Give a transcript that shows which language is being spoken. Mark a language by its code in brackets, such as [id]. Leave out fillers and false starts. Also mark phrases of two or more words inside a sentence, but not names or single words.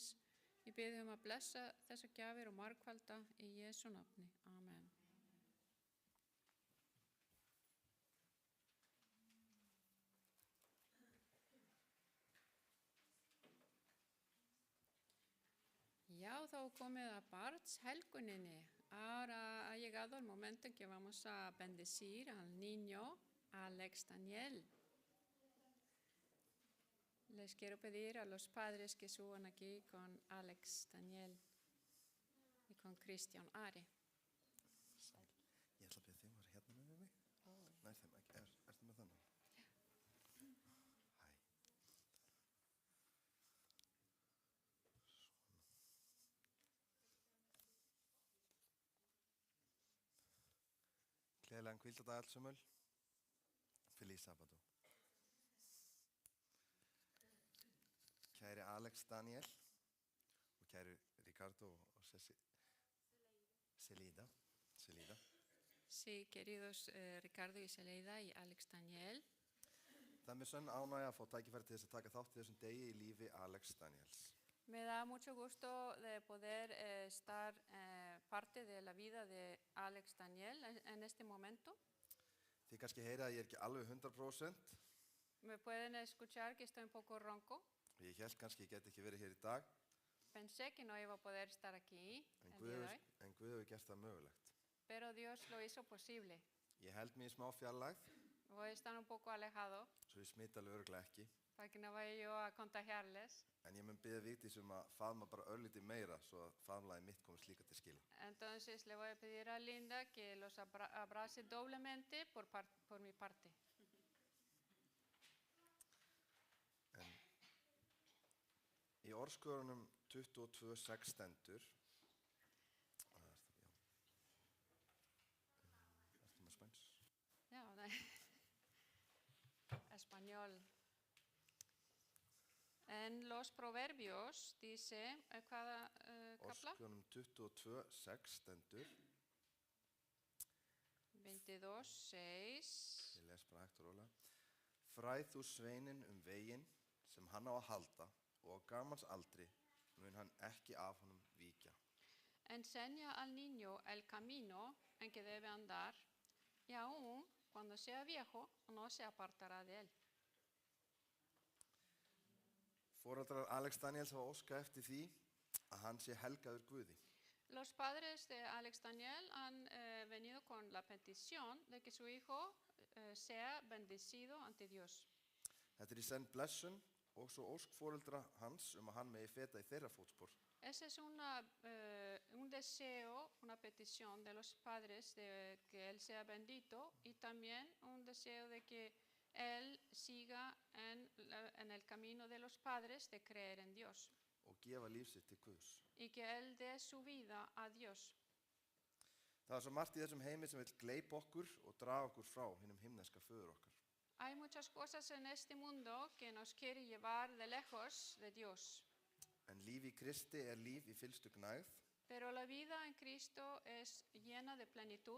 [is] Ég biðja að blessa þessar gjafir og margfalda í Jesú nafni. Amen. Ya, þá komið að barnshelguninni. [es] Ahora ha llegado el momento en que vamos a bendecir al niño Alex Daniel. Les quiero pedir a los padres que suban aquí con Alex Daniel y con Christian Ari. [is] Sæl. Ég ætla að byrja þig að vera hérna með mig. Nei, þeim ekki. Ertu með þannig? Hæ. Gleðilegan hvíldardag allsumul. [es] Feliz sábado. [is] Kæri Alex Daniel og kæri Ricardo og Celida. [es] Sí, queridos Ricardo y Celeida y Alex Daniel. [is] Það er mér sönn ánægja að fá tækifæri til þess að taka þátt í þessum degi í lífi Alex Daniels. [es] Me da mucho gusto de poder estar parte de la vida de Alex Daniel en este momento. [is] Þið kannski heyra að ég er ekki alveg 100%. [es] Me pueden escuchar que estoy un poco ronco. [is] Ég hélt kannski ég get ekki verið hér í dag. [es] Pensé que no iba a poder estar aquí el día de hoy, [is] En Guð hefur gert það mögulegt. [es] pero Dios lo hizo posible. [is] Ég held mig í smá fjarlægð, [es] Voy a estar un poco alejado [is] svo ég smita alveg örugglega ekki. [es] para que no vaya yo a contagiarles. [is] En ég mun biðja Vigdís að faðma bara örlítið meira svo að faðmlagið mitt komist líka til skili. [es] Entonces le voy a pedir a Linda que los abrace doblemente por mi parte. [is] En í orðskörunum 22:6 stendur, ertu með spæns? [es] Ya, español. En los proverbios dice, cada kapla, [is] Orðskörunum 22:6 stendur, 22:6. ég les bara hægt og rólega. Fræð þú sveininn veginn sem hann á að halda og á gamals aldri mun hann ekki af honum víkja. [es] Enseña al niño el camino en que debe andar, y aún cuando sea viejo no se apartará de él. [is] Foreldrar Alex Daniels hafa óskað eftir því að hann sé helgaður Guði. [es] Los padres de Alex Daniel han venido con la petición de que su hijo sea bendecido ante Dios. [is] Þetta í senn blessun og svo ósk foreldra hans að hann megi feta í þeirra fótspor. [es] Ese es un deseo, una petición de los padres de que él sea bendito y también un deseo de que él siga en el camino de los padres de creer en Dios [is] Og gefa líf sitt til Guðs. [es] y que él dé su vida a Dios. [is] Það svo margt í þessum heimi sem vill gleypa okkur og draga okkur frá hinum himneska föður okkar. [es] Hay muchas cosas en este mundo que nos quiere llevar de lejos de Dios. [is] En líf í Kristi líf í fyllstu gnægð. [es] Pero la vida en Cristo es llena de plenitud,